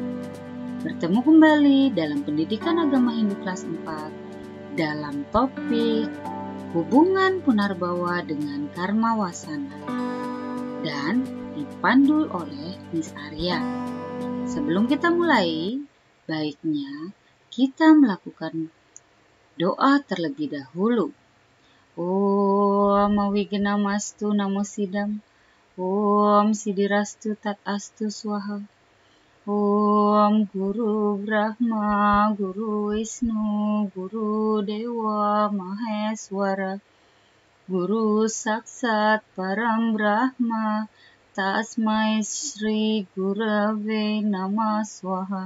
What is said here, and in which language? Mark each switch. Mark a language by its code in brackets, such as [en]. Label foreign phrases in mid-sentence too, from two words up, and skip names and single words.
[id] Bertemu kembali dalam pendidikan agama Hindu kelas 4 dalam topik hubungan Punarbawa dengan [sa] Karma Wasana [id] dan dipandu oleh Miss Arya. Sebelum kita mulai, baiknya kita melakukan doa terlebih dahulu. [sa] Om Awigena-mastu Namo Sidam. Om Sidirastu Tat Astu Swaha. Om Guru Brahma, Guru Wisnu, Guru Dewa Maheswara, Guru Saksat Param Brahma, Tasmai Shri Gurave Namah Swaha.